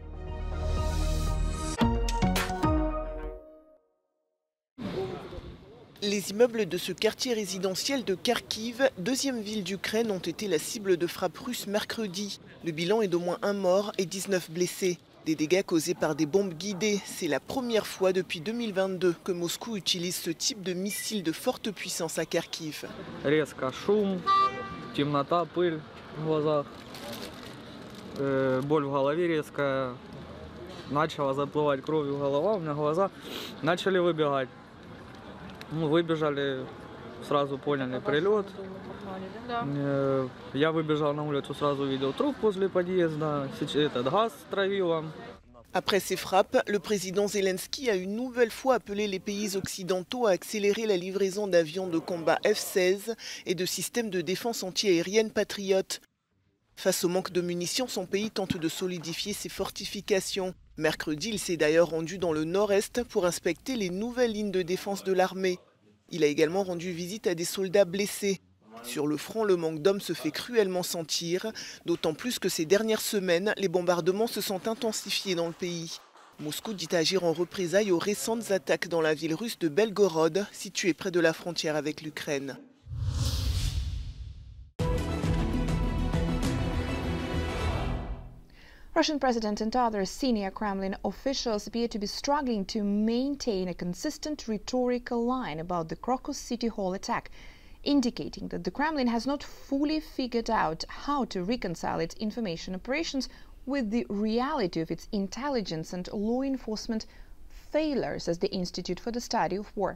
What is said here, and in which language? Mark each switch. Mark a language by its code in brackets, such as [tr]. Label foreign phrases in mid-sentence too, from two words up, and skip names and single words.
[fr] Les immeubles de ce quartier résidentiel de Kharkiv, deuxième ville d'Ukraine, ont été la cible de frappes russes mercredi. Le bilan est d'au moins 1 mort et 19 blessés. Des dégâts causés par des bombes guidées. C'est la première fois depuis 2022 que Moscou utilise ce type de missile de forte puissance à Kharkiv. [ru] Резко шум, темнота, пыль в глазах, боль в голове резкая, начала заплывать кровью голова, у меня глаза начали выбегать. Мы выбежали, сразу поняли прилет. Я выбежал на улицу, сразу увидел труп возле подъезда, этот газ травил. [fr] Après ces frappes, le président Zelensky a une nouvelle fois appelé les pays occidentaux à accélérer la livraison d'avions de combat F-16 et de systèmes de défense antiaérienne Patriot. Face au manque de munitions, son pays tente de solidifier ses fortifications. Mercredi, il s'est d'ailleurs rendu dans le nord-est pour inspecter les nouvelles lignes de défense de l'armée. Il a également rendu visite à des soldats blessés. Sur le front, le manque d'hommes se fait cruellement sentir, d'autant plus que ces dernières semaines, les bombardements se sont intensifiés dans le pays. Moscou dit agir en représailles aux récentes attaques dans la ville russe de Belgorod, située près de la frontière avec l'Ukraine. [en] Russian President and other senior Kremlin officials appear to be struggling to maintain a consistent rhetorical line about the Crocus City Hall attack, indicating that the Kremlin has not fully figured out how to reconcile its information operations with the reality of its intelligence and law enforcement failures, says the Institute for the Study of War.